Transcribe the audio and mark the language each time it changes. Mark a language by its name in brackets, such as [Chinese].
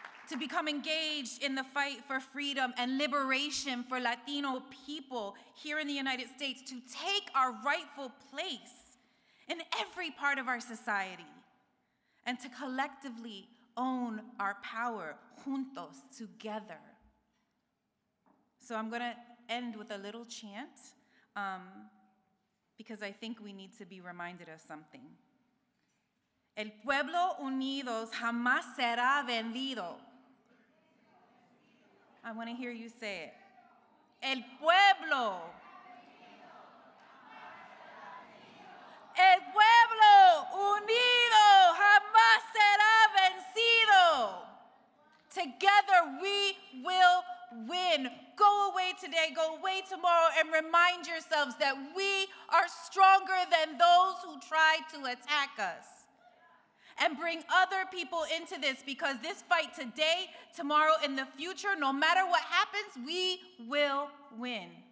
[English] To become engaged in the fight for freedom and liberation for Latino people here in the United States, to take our rightful place in every part of our society, and to collectively own our power, juntos, together. So I'm going to end with a little chant because I think we need to be reminded of something. [Spanish] El pueblo unidos jamás será vendido. [English] I want to hear you say it. [Spanish] El pueblo. El pueblo unido jamás será vencido. [English] Together we will win. Go away today, go away tomorrow, and remind yourselves that we are stronger than those who try to attack us. And bring other people into this, because this fight today, tomorrow, in the future, no matter what happens, we will win.